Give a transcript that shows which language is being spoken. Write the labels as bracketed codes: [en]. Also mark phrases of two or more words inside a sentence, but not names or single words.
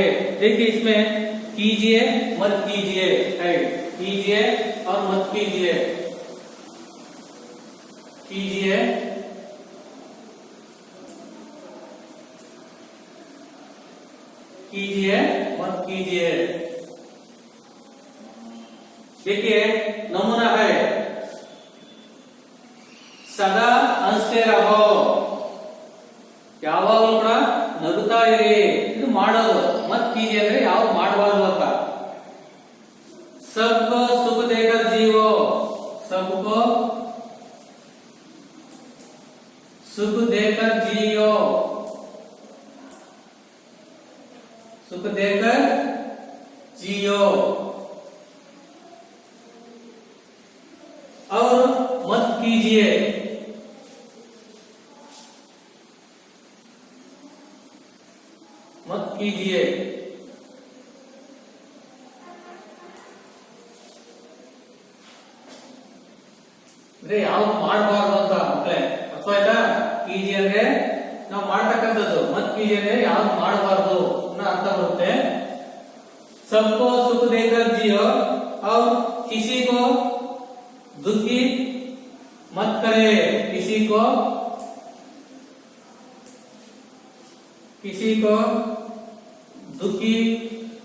[hi] देखिए, इसमें कीजिए मत कीजिए है, कीजिए और मत कीजिए, कीजिए कीजिए मत कीजिए। देखिए, नमूना है, सदा हंसते रहो, [kn] ಯಾವಾಗಲೂ ಕೂಡ ನಗುತ್ತಾ ಇರಿ, ಇದು ಮಾಡೋದು. [hi] मत कीजिए [kn] ಅಂದ್ರೆ ಯಾವ ಮಾಡಬಾರದು ಅಂತ. [hi] सबको सुख देकर जियो, सबको सुख देकर जियो, सुख देकर जियो। और मत कीजिए, मत कीजिए। [kn] ಅಂದ್ರೆ ಯಾವ್ದು ಮಾಡಬಾರ್ದು ಅಂತ ಮಕ್ಕಳೇ, ಅರ್ಥ ಆಯ್ತಾ? ಕೀಜಿ ಅಂದ್ರೆ ನಾವು ಮಾಡ್ತಕ್ಕಂಥದ್ದು, [hi] मत कीजि [kn] ಅಂದ್ರೆ ಯಾವ್ದು ಮಾಡಬಾರ್ದು ಅನ್ನೋ ಅರ್ಥ ಬರುತ್ತೆ। [hi] सबको सुख देकर जियो और किसी को दुखी मत करे, किसी को दुखी